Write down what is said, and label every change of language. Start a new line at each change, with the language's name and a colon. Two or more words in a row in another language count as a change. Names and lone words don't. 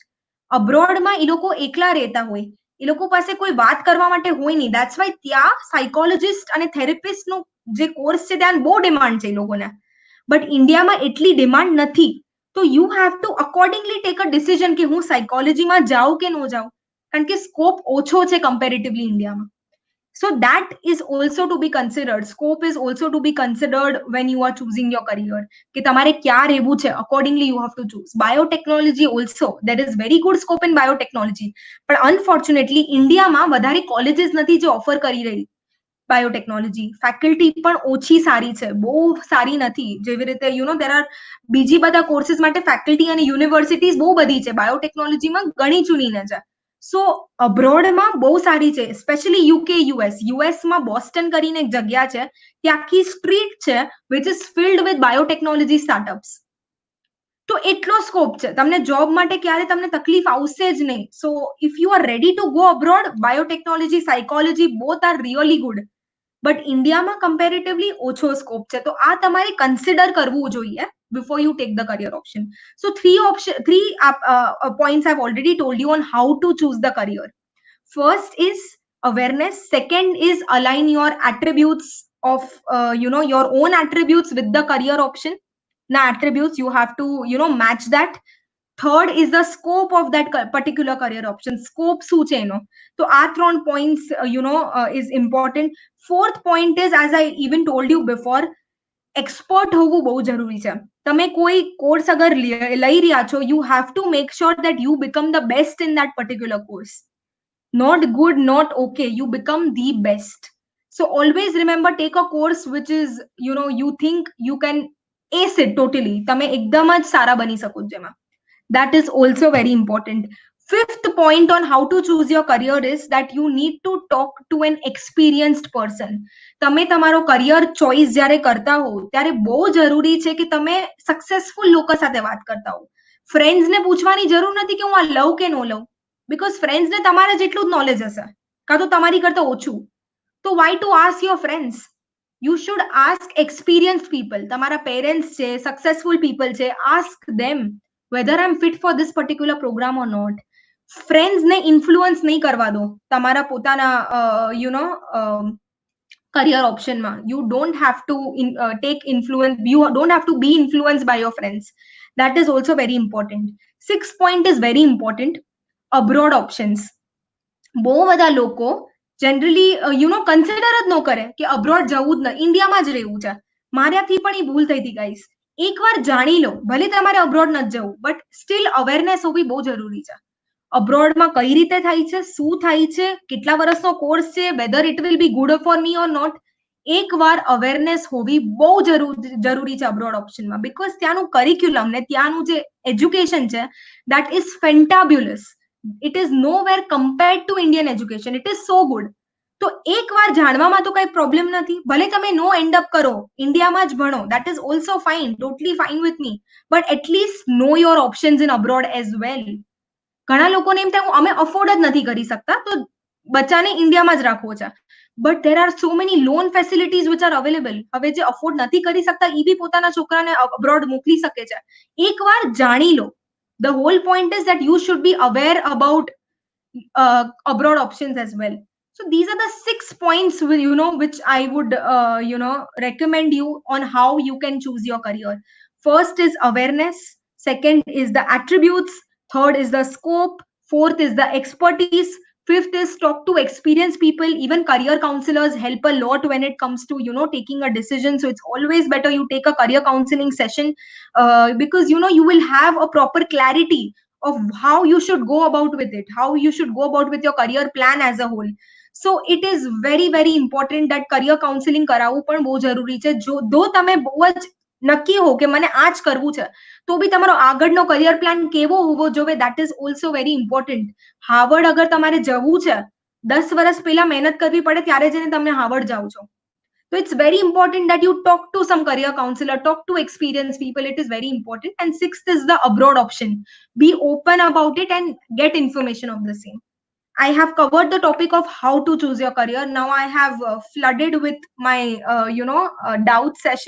Gujarati: અબ્રોડમાં એ લોકો એકલા રહેતા હોય, એ લોકો પાસે કોઈ વાત કરવા માટે હોય નહીં.
English: that's why
Gujarati: ત્યાં સાયકોલોજીસ્ટ અને થેરેપિસ્ટનો જે કોર્સ છે ત્યાં બહુ ડિમાન્ડ છે એ લોકોને. બટ ઇન્ડિયામાં એટલી ડિમાન્ડ નથી. તો
English: you have to accordingly take a decision
Gujarati: કે હું સાયકોલોજીમાં જાઉં કે ન જાઉં, કારણ કે સ્કોપ ઓછો છે કમ્પેરેટિવલી ઇન્ડિયામાં.
English: So that is also to be considered. Scope is also to be considered when you are choosing your career.
Gujarati: કે તમારે ક્યાં રહેવું છે,
English: accordingly you have to choose. Biotechnology also, there is very good scope in biotechnology.
Gujarati: પણ unfortunately ઇન્ડિયામાં વધારે કોલેજીસ નથી જે ઓફર કરી રહી બાયોટેકનોલોજી. ફેકલ્ટી પણ ઓછી સારી છે, બહુ સારી નથી. જેવી રીતે
English: there are
Gujarati: બીજી બધા કોર્સીસ માટે ફેકલ્ટી અને યુનિવર્સિટીઝ બહુ બધી છે, બાયોટેકનોલોજીમાં ગણી ચૂનીને છે. સો અબ્રોડમાં બહુ સારી છે, સ્પેશિયલી યુકે, યુએસમાં બોસ્ટન કરીને એક જગ્યા છે, ત્યાં આખી સ્ટ્રીટ છે
English: which is filled with biotechnology startups.
Gujarati: તો એટલો સ્કોપ છે, તમને જોબ માટે ક્યારે તમને તકલીફ આવશે જ નહીં.
English: So if you are ready to go abroad, biotechnology, psychology both are really good.
Gujarati: બટ ઇન્ડિયામાં કમ્પેરેટિવલી ઓછો સ્કોપ છે. તો આ તમારે કન્સિડર કરવું જોઈએ
English: before you take the career option. So three points I've already told you on how to choose the career. First is awareness. Second is align your attributes of your own attributes with the career option. Now attributes you have to match that. Third is the scope of that particular career option.
Gujarati: Scope શું છે એનો. તો આ 3
English: points is important. Fourth point is, as I even told you before, expert
Gujarati: હોવું બહુ જરૂરી છે. તમે કોઈ કોર્સ અગર લઈ રહ્યા છો,
English: you have to make sure that you become the best in that particular course. Not good, not okay, you become the best. So always remember, take a course which is you think you can ace it totally.
Gujarati: તમે એકદમ જ સારા બની શકો જેમાં.
English: That is also very important. Fifth point on how to choose your career is that you need to talk to an experienced person.
Gujarati: તમે તમારો
English: career choice
Gujarati: જ્યારે કરતા હો ત્યારે બહુ જરૂરી છે કે તમે સક્સેસફુલ લોકો સાથે વાત કરતા હો. ફ્રેન્ડ્સને પૂછવાની જરૂર નથી કે હું આ લઉં કે નો લઉં, બીકોઝ ફ્રેન્ડ્સને તમારા જેટલું જ નોલેજ હશે કાં તો તમારી કરતા ઓછું.
English: તો why to ask your friends? You should ask experienced people.
Gujarati: તમારા પેરેન્ટ્સ છે,
English: successful people
Gujarati: છે,
English: ask them whether I'm fit for this particular program or not.
Gujarati: ફ્રેન્ડ્સ ને ઇન્ફ્લુઅન્સ નહીં કરવા દો તમારા પોતાના
English: career option
Gujarati: ma.
English: You don't have to take influence, you don't have to be influenced by your friends. That is also very important. Sixth point is very important: abroad options.
Gujarati: બહુ બધા લોકો
English: generally consider
Gujarati: જ ન કરે કે અબ્રોડ જવું જ ન, ઇન્ડિયામાં જ રહેવું છે. મારાથી પણ એ ભૂલ થઈ હતી ગાઈસ. એકવાર જાણી લો, ભલે તમારે અબ્રોડ નથી જવું,
English: but still awareness
Gujarati: હોવી બહુ જરૂરી છે. અબ્રોડમાં કઈ રીતે થાય છે, શું થાય છે, કેટલા વર્ષનો કોર્સ છે,
English: whether it will be good for me or not.
Gujarati: એકવાર અવેરનેસ હોવી બહુ જરૂરી છે અબ્રોડ ઓપ્શનમાં, બીકોઝ ત્યાંનું કરિક્યુલમ ને ત્યાંનું જે એજ્યુકેશન છે
English: that is fantabulous. It is nowhere compared to Indian education. It is so good.
Gujarati: તો એકવાર જાણવામાં તો કઈ પ્રોબ્લેમ નથી. ભલે તમે
English: no end up
Gujarati: કરો, ઇન્ડિયામાં જ ભણો,
English: that is also fine, totally fine with me, but atleast know your options in abroad as well.
Gujarati: ઘણા લોકોને એમ થાય અમે અફોર્ડ જ નથી કરી શકતા તો બચ્ચાને ઇન્ડિયામાં જ રાખવો છે, બટ
English: there are so many loan facilities which are available.
Gujarati: હવે જે અફોર્ડ નથી કરી શકતા એ બી પોતાના છોકરાને અબ્રોડ મોકલી શકે છે. એકવાર જાણી લો.
English: The whole point is that you should be aware about abroad options as well. So these are the 6 points which I would recommend you on how you can choose your career. First is awareness, second is the attributes, third is the scope, fourth is the expertise, fifth is talk to experienced people. Even career counselors help a lot when it comes to taking a decision. So it's always better you take a career counseling session, because you will have a proper clarity of how you should go about with it, how you should go about with your career plan as a whole. So it is very very important that career counseling
Gujarati: કરાવવું પણ બહુ જરૂરી છે. જો તમે બહુ જ નક્કી હો કે મને આ જ કરવું છે, તો બી તમારો આગળનો
English: career plan
Gujarati: કેવો હોવો જોઈએ,
English: that is also very important.
Gujarati: હાર્વર્ડ અગર તમારે જવું છે, 10 વર્ષ પહેલા મહેનત કરવી પડે ત્યારે જઈને તમે હાર્વર્ડ જાઓ છો.
English: So it's very important that you talk to some career counselor, talk to experienced people. It is very important. And sixth is the abroad option. Be open about it and get information of the same. I have covered the topic of how to choose your career. Now I have flooded with my doubt session.